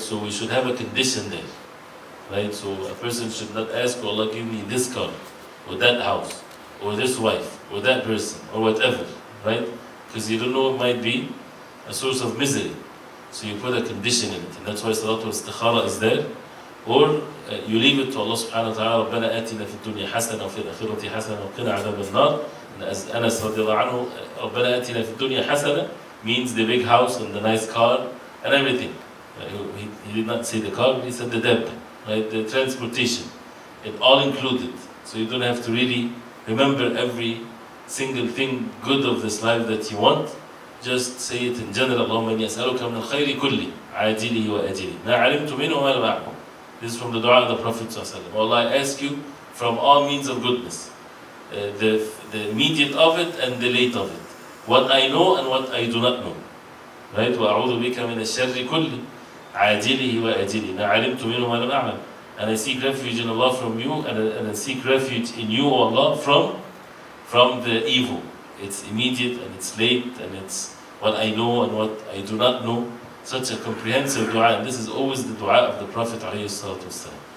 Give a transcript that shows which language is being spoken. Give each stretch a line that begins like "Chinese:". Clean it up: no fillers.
English: So we should have a condition there. Right? So a person should not ask, oh Allah, give me this car, or that house, or this wife, or that person, or whatever. Right? Because you don't know, it might be a source of misery. So you put a condition in it. And that's why Salatul Istikhara is there. Or you leave it to Allah subhanahu wa ta'ala,
Arabic: رَبَّنَا آتِنَا فِي الدُّنْيَا حَسَنًا وَفِي الْآخِرَةِ حَسَنًا وَقِنَا عَذَابَ النَّارِ.
English: And as Anas radiallahu anhu,
Arabic: رَبَّنَا آتِنَا فِي الدُّنْيا حَسَنًا
English: means the big house and the nice car and everything. He did not say the car, he said the dab, right? The transportation. It all included. So you don't have to really remember every single thing good of this life that you want. Just say it in general.
Arabic: اللهم إني أسألك من الخير كله عاجله وآجله ما علمت منه وما لم أعلم.
English: This is from the dua of the Prophet ﷺ. Oh Allah, I ask you from all means of goodness, the immediate of it and the late of it, what I know and what I do not know. Right?
Arabic: وأعوذ بك من الشر كله عاجله وآجله ما علمت منه وما لم أعلم.
English: And I seek refuge in Allah from you, and I seek refuge in you, O Allah, from the evil. It's immediate and it's late and it's what I know and what I do not know. Such a comprehensive dua, and this is always the dua of the Prophet ﷺ.